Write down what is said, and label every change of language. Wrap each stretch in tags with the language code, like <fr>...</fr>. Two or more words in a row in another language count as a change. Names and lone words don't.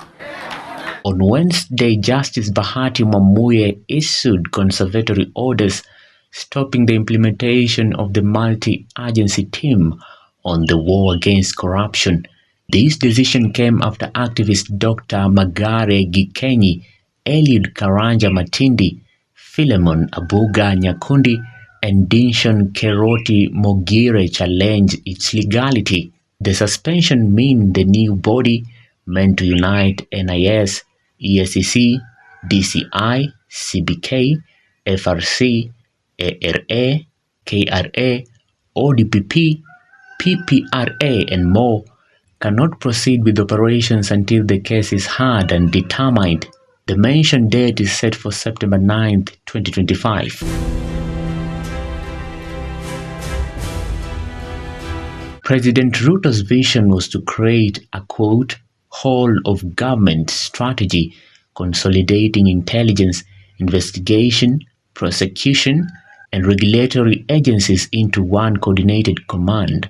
<en>On Wednesday, Justice Bahati Mwamuye issued conservatory orders stopping the implementation of the multi-agency team on the war against corruption. This decision came after activist Dr. Magare Gikenyi, Eliud Karanja Matindi, Philemon Abuga Nyakundi, and Dinshon Keroti Mogire challenged its legality. The suspension means the new body, meant to unite NIS, EACC, DCI, CBK, FRC, ARA, KRA, ODPP, PPRA, and more, cannot proceed with operations until the case is heard and determined. The mentioned date is set for September 9, 2025. President Ruto's vision was to create a, quote, whole of government strategy, consolidating intelligence, investigation, prosecution, and regulatory agencies into one coordinated command.</en>